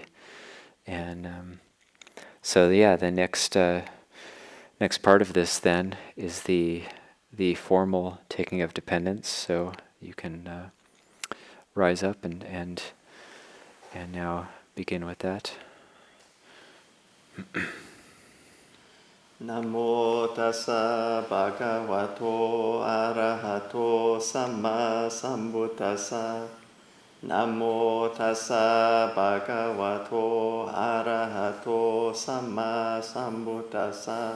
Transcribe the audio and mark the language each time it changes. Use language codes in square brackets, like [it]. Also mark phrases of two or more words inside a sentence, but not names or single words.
[en] And so yeah, the next part of this then is the formal taking of dependence. So you can rise up and now begin with that. [pi] Namo tassa bhagavato arahato samma sambuddhassa. Namo tassa bhagavato arahato samma sambuddhassa.